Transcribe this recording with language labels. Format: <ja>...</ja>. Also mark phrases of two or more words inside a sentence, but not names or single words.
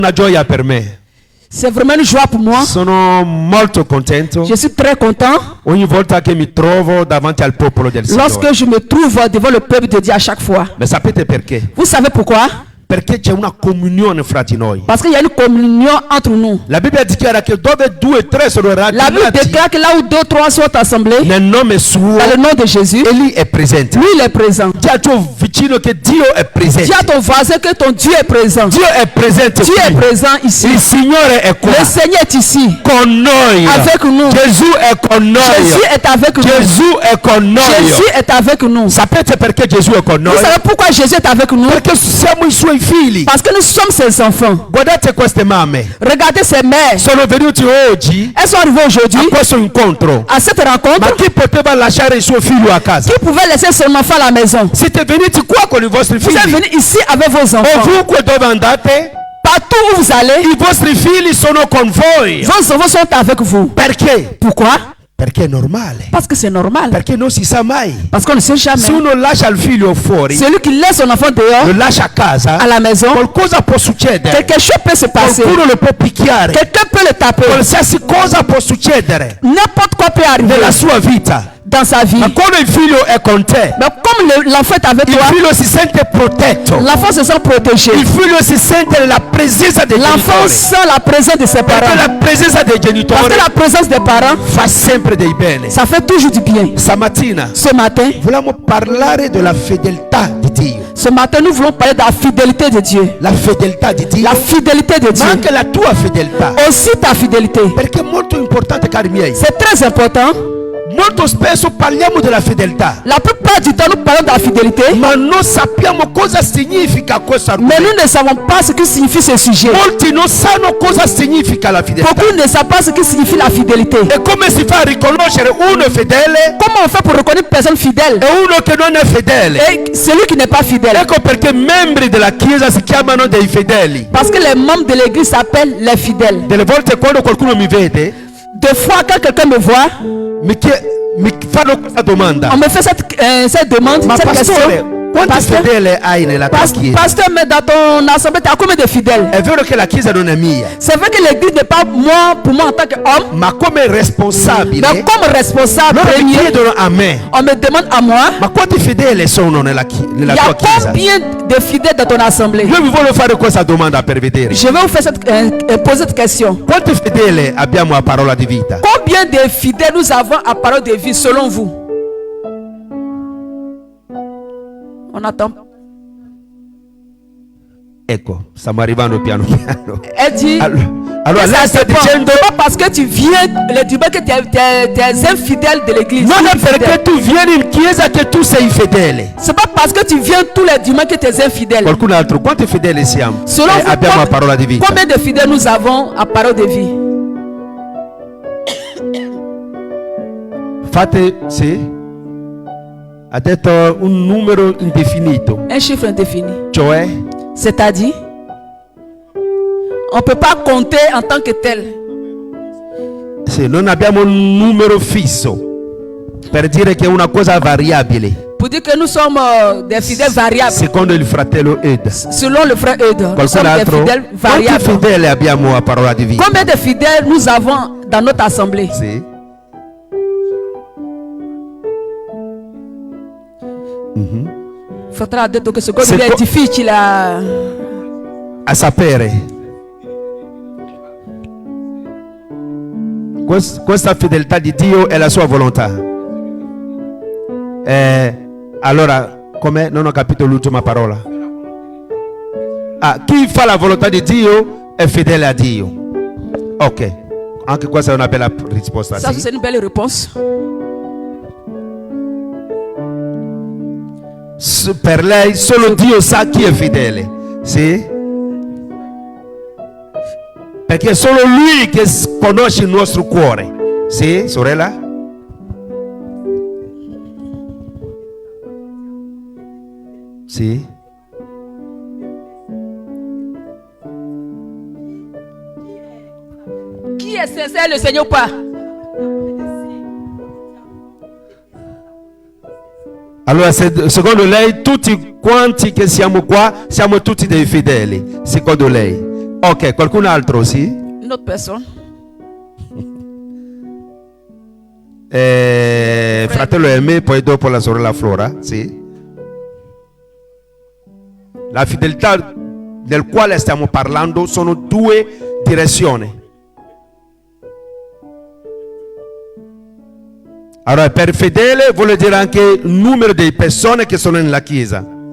<it>Una gioia per me.</it> <fr>C'est vraiment une joie pour moi.</fr> <it>Sono molto contento.</it> <fr>Je suis très content.</fr> <it>Ogni volta che mi trovo davanti al popolo del Signore.</it> <fr>Lorsque je me trouve devant le peuple de Dieu à chaque fois.</fr> <it>Ma sapete perché?</it> <fr>Vous savez pourquoi?</fr> <it>Perché c'è una comunione fra di noi.</it> <fr>Parce qu'il y a une communion entre nous.</fr> <it>La Bibbia dichiara che dove 2 e 3 sono</it> <fr>La Bible</fr> <it>radunati</it> <fr>déclare que là où 2 ou 3 sont assemblés,</fr> <it>nel nome suo,</it> <fr>dans le nom de Jésus,</fr> <it>egli è presente.</it> <fr>lui il est présent.</fr> <it>Dì al tuo vicino che Dio è presente.</it> <fr>Dis à ton voisin que ton Dieu est présent.</fr> <it>Dio è presente</it> <fr>Dieu est</fr> <it>qui.</it> <fr>présent ici.</fr> <it>Il Signore è qua.</it> <fr>Le Seigneur est ici.</fr> <it>Con noi.</it> <fr>Avec nous.</fr> <it>Gesù è con noi.</it> <fr>Jésus est avec nous.</fr> <it>Gesù è con noi.</it> <fr>Jésus est avec nous.</fr> <it>Sapete perché Gesù è con</it> <fr>Vous</fr> <it>noi?</it> <fr>savez pourquoi Jésus est avec nous?</fr> <it>Perché siamo i suoi figli.</it> <fr>Parce que nous sommes ses enfants.</fr> <it>Guardate queste mamme.</it> <fr>Regardez ces mères.</fr> <it>Sono venuti oggi</it> <fr>Elles sont arrivées aujourd'hui</fr> <it>a questo incontro.</it> <fr>à cette rencontre.</fr> <it>Ma chi poteva lasciare il suo figlio a casa?</it> <fr>Qui pouvait laisser son enfant à la maison?</fr> <it>Siete venuti qua con i vostri</it> <fr>Vous êtes</fr> <it>figli.</it> <fr>venus ici avec vos enfants.</fr> <it>Ovunque dove andate,</it> <fr>Partout où vous allez,</fr> <it>i vostri figli sono con voi.</it> <fr>vos enfants sont avec vous.</fr> <it>Perché?</it> <fr>Pourquoi?</fr> <it>Perché è normale.</it> <fr>Parce que c'est normal.</fr> <it>Perché non si sa mai.</it> <fr>Parce qu'on ne sait jamais.</fr> <it>Se uno lascia il figlio fuori,</it> <fr>Celui qui laisse son enfant dehors,</fr> <it>lo lascia a casa,</it> <fr>à la maison,</fr> <it>qualcosa può succedere.</it> <fr>quelque chose peut se passer.</fr> <it>Qualcuno lo può picchiare.</it> <fr>Quelqu'un peut le taper.</fr> <it>Qualsiasi cosa può succedere</it> <fr>N'importe quoi peut arriver</fr> <it>nella sua vita.</it> <fr>dans sa vie.</fr> <it>Ma quando il figlio è con te,</it> <fr>Mais comme l'enfant est avec</fr> <it>il</it> <fr>toi,</fr> <it>figlio si sente protetto.</it> <fr>l'enfant se sent protégé.</fr> <it>Il figlio si sente la presenza dei</it> <fr>L'enfant</fr> <it>genitori.</it> <fr>sent la présence de ses</fr> <it>Perché</it> <fr>parents.</fr> <it>la presenza dei</it> <fr>Parce</fr> <it>genitori</it> <fr>que la présence des parents,</fr> <it>fa sempre dei bene.</it> <fr>ça fait toujours du bien.</fr> <it>Stamattina</it> <fr>Ce matin,</fr> <it>vogliamo parlare della fedeltà di Dio.</it> <fr>ce matin, nous voulons parler de la fidélité de Dieu.</fr> <it>La fedeltà di Dio,</it> <fr>La fidélité de</fr> <it>ma</it> <fr>Dieu.</fr> <it>anche la tua fedeltà.</it> <fr>Aussi ta fidélité.</fr> <it>Perché è molto importante, cari miei.</it> <fr>C'est très important.</fr> <it>Molto spesso parliamo della fedeltà,</it> <fr>La plupart du temps, nous parlons de la fidélité,</fr> <it>ma non sappiamo cosa significa questo</it> <fr>mais</fr> <it>argomento.</it> <fr>nous ne savons pas ce que signifie ce sujet.</fr> <it>Molti non sanno cosa significa la fedeltà.</it> <fr>Beaucoup ne savent pas ce que signifie la fidélité.</fr> <it>E come si fa a riconoscere uno fedele</it> <fr>Comment on fait pour reconnaître une personne fidèle</fr> <it>e uno che non è fedele?</it> <fr>et celui qui n'est pas fidèle?</fr> <it>Ecco perché membri della Chiesa si chiamano dei fedeli.</it> <fr>Parce que les membres de l'église s'appellent les fidèles.</fr> <it>Delle volte quando qualcuno mi vede,</it> <fr>Des fois, quand quelqu'un me voit,</fr> <it>mi fanno questa domanda.</it> <fr>on me fait cette demande,</fr> <it>Ma</it> <fr>cette</fr> <it>pastore,</it> <fr>question.</fr> <it>quanti</it> <fr>Pasteur,</fr> <it>fedeli hai nella tua Chiesa?</it> <fr>pasteur, mais dans ton assemblée, tu as combien de fidèles?</fr> <it>È vero che la Chiesa non è mia,</it> <fr>C'est vrai que l'église n'est pas moi, pour moi en tant qu'homme,</fr> <it>ma come responsabile</it> <fr>mais comme responsable</fr> <it>loro mi</it> <fr>premier,</fr> <it>chiedono a me,</it> <fr>on me demande à moi,</fr> <it>ma quanti fedeli sono nella</it> <fr>il y a</fr> <it>tua Chiesa?</it> <fr>combien de fidèles dans ton assemblée?</fr> <it>Io vi voglio fare questa domanda per vedere.</it> <fr>Je vais vous faire poser cette question.</fr> <it>Quanti fedeli abbiamo a parola di vita?</it> <fr>Combien de fidèles nous avons à parole de vie selon vous? On attend.</fr> <it>Ecco, stiamo arrivando piano piano.</it> <fr>Elle dit,</fr> <it>Allora lei sta dicendo,</it> <fr>c'est pas parce que tu viens le dimanche que tu es infidèle de l'église.</fr> <it>non è perché tu vieni in chiesa che tu sei fedele.</it> <fr>C'est pas parce que tu viens tous les dimanches que tu es infidèle.</fr> <it>Qualcun altro, quanti fedeli siamo?</it> <fr>Selon vous,</fr> <it>Abbiamo a parola di vita.</it> <fr>combien de fidèles nous avons à parole de vie?</fr> <it>Fate, sì? Ha detto un numero indefinito,</it> <fr>Un chiffre indéfini.</fr> <it>cioè</it> <fr>C'est-à-dire, on ne peut pas compter en tant que tel.</fr> <it>sì, non abbiamo un numero fisso per dire che è una cosa variabile.</it> <fr>Pour dire que nous sommes des fidèles variables.</fr> <it>Secondo il fratello Ed.</it> <fr>Selon le frère Eudes, nous</fr> <it>Qualcun</it> <fr>sommes des</fr> <it>altro?</it> <fr>fidèles</fr> <it>Quanti</it> <fr>variables.</fr> <it>fedeli abbiamo a parola di vita?</it> <fr>Combien de fidèles nous avons dans notre assemblée?</fr> <it>Sì.</it> <fr>Il faudra dire que ce code C'est est difficile à...</fr> <it>A sapere. Questa fedeltà di Dio è la sua volontà. Allora, com'è? Non ho capito l'ultima parola. Chi fa la volontà di Dio è fedele a Dio. Ok, anche questa è una bella risposta.</it> <fr>Ça,</fr> <it>Sì.</it> <fr>c'est une belle réponse.</fr> <it>Per lei solo Dio sa chi è fedele. Sì? Perché è solo Lui che conosce il nostro cuore. Sì, sorella? Sì?</it> <fr>Qui est sincère, le Seigneur ou pas?</fr> <it>Allora, secondo lei, tutti quanti che siamo qua, siamo tutti dei fedeli. Secondo lei. Ok, qualcun altro aussi?</it> <fr>Une autre personne.</fr> <it>Fratello Aimé, poi dopo la sorella Flora, sì. La fedeltà del quale stiamo parlando sono due direzioni. Allora, per fedele vuol dire anche il numero di persone che sono nella chiesa.</it>